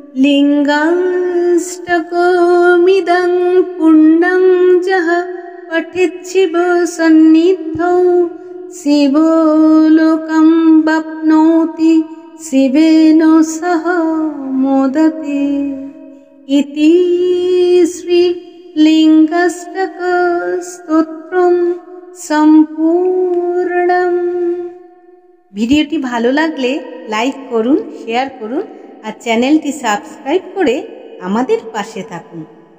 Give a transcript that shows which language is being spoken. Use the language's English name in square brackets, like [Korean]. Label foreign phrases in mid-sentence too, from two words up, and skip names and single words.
[Sanskrit] लिङ्गाष्टकमिदं पुण्यं यः पठेत् शिवसन्निधौ शिवलोकं वाप्नोति शिवेन सह मोदते इति श्रीलिङ्गाष्टकस्तोत्रं सम्पूर्णम्। [Bangla] ভিডিওটি ভালো লাগলে লাইক করুন, শেয়ার করুন আর চ্যানেলটি সাবস্ক্রাইব করে আমাদের পাশে থাকুন।